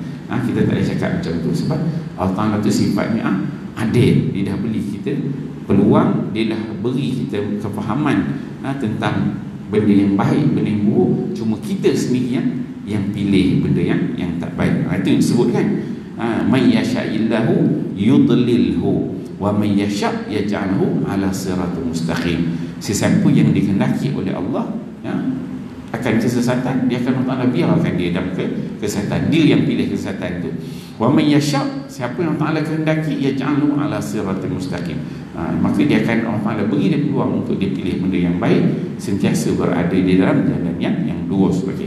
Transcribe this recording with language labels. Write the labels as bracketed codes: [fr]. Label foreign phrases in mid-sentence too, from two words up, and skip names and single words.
[ms] Kita tak boleh cakap macam tu, sebab Allah Ta'ala tu sifatnya adil. Dia dah beri kita peluang, dia dah beri kita kefahaman tentang benda yang baik, benda yang buruk. Cuma kita sendiri yang pilih benda yang tak baik. Itu yang disebutkan [ar] من يشأ الله يضلله ومن يشأ يجعله على صراط مستقيم. [ms] Sesiapa yang dikehendaki oleh Allah akan kesesatan, dia akan Allah Ta'ala biarkan dia dalam kesesatan. Dia yang pilih kesesatan itu. [ar] ومن يشأ', [ms] siapa yang Allah Ta'ala kehendaki, [ar] يجعله على صراط مستقيم. [ms] Maka dia akan Allah Ta'ala beri dia peluang untuk dia pilih benda yang baik, sentiasa berada di dalam jalan yang lurus.